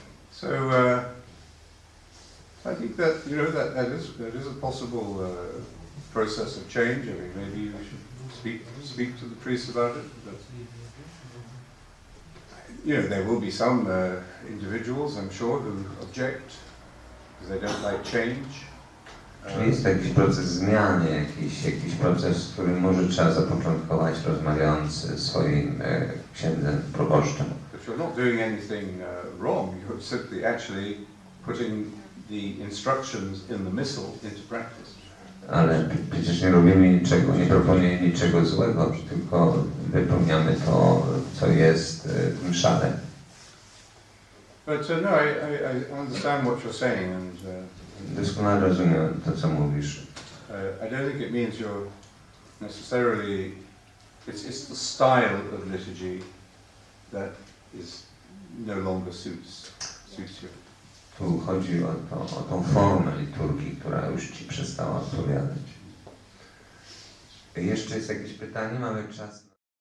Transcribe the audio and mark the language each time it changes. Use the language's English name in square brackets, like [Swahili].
[English] So I think that that is a possible process of change. I mean, maybe we should speak to the priests about it. But, there will be some individuals, I'm sure, who object because they don't like change. [Polish] Jest jakiś proces zmiany, jakiś proces, który może trzeba zapoczątkować, rozmawiając ze swoim księdzem, proboszczem. [English] But you're not doing anything wrong, you're simply actually putting the instructions in the missal into practice. [Polish] Ale przecież nie robimy niczego, nie proponujemy niczego złego, tylko wypełniamy to, co jest w mszale. [English] But no, I understand what you're saying, and [Polish] Doskonale rozumiem to, co mówisz. [English] I don't think it means you're necessarily. It's the style of liturgy that is no longer suits you. [Polish] Tu chodzi o tą formę liturgii, która już Ci przestała odpowiadać. Jeszcze jest jakieś pytanie? Mamy czas.